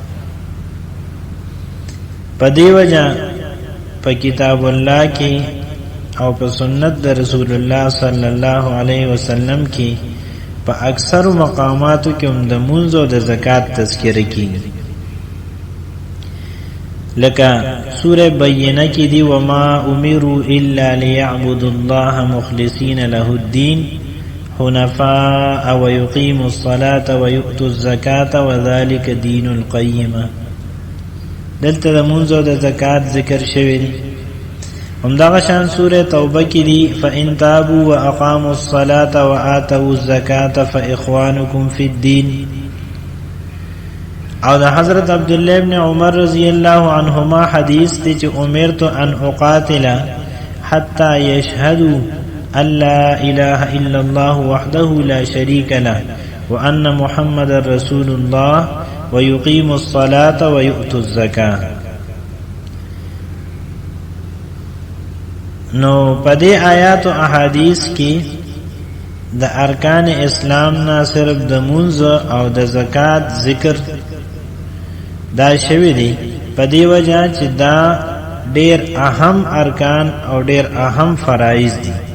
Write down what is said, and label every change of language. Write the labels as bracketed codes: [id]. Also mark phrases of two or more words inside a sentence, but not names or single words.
[ps] په دې وجه په [ar] کتاب الله [ps] کې او په سنت د [ar] رسول الله صلی الله علیه وسلم [ps] کې په اکثر مقاماتو کې هم د منځ او د زکات تذکرہ کیږي. لکه سوره بینه کې دی [ar] وما امروا الا ليعبدوا الله مخلصين له الدين حنفاء ويقيموا الصلاة ويؤتوا الزكاة وذلك دين القيمة. [ps] دلته د منځ او د زکات ذکر شوی دی. همدغه شان سوره توبه کې دی [ar] فإن تابوا وأقاموا الصلاة وآتوا الزكاة فإخوانكم في الدين. [ps] او د حضرت عبد الله ابن عمر [ar] رضی الله عنهما [ps] حدیث دی چې [ar] امرت ان اقاتل حتى يشهدوا ان لا اله الا الله وحده لا شريك له وان محمد رسول الله ويقيم الصلاة ويؤتوا الزكاة. [ps] نو پدې آیات او احادیث کې د ارکان اسلام نه صرف د منځ او د زکات ذکر دا شوی دی، په دې وجه چې دا ډیر اهم ارکان او ډیر اهم فرایض دي.